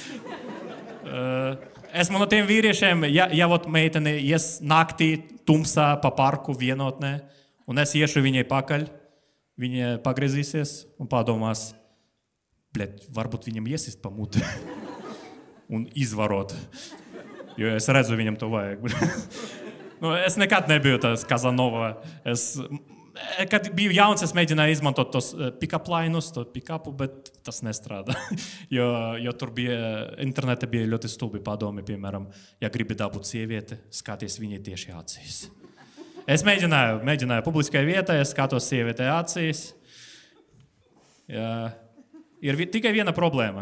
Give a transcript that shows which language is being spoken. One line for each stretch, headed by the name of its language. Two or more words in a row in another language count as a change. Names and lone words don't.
Latvian: Esmu no tiem vīriešiem, ja meitene ies naktī tumsā pa parku vienotnē, un es iešu viņai pakaļ, viņa pagriezīsies un padomās, varbūt viņam iesist pa muti un izvarot, jo es redzu, viņam to vajag. Es nekad nebiju tas Kazanova. Kad biju jauns, es mēģināju izmantot tos
English: pick-up lainus,
Latvian: to pick-upu, bet tas nestrādā. Jo tur internetā bija ļoti stulbi padomi, piemēram, ja gribi dabūt sievieti, skaties viņai tieši acīs. Es mēģināju publiskai vietai, es skatos sievietē acīs. Ir tikai viena problēma.